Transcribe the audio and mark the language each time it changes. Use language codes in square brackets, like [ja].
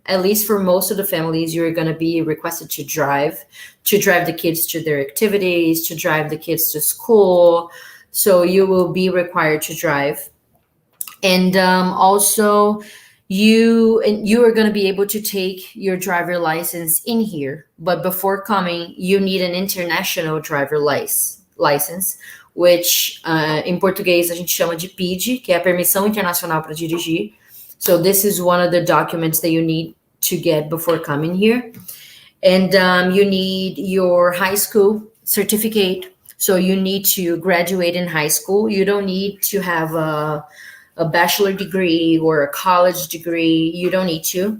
[en] At least for most of the families, you're going to be requested to drive the kids to their activities, to drive the kids to school. So you will be required to drive. And also, you are going to be able to take your driver license in here. But before coming, you need an international driver license, which [pt] em português a gente chama de PID, que é a permissão internacional para dirigir. [en] So this is one of the documents that you need to get before coming here. And you need your high school certificate. So you need to graduate in high school. You don't need to have a bachelor degree or a college degree. You don't need to.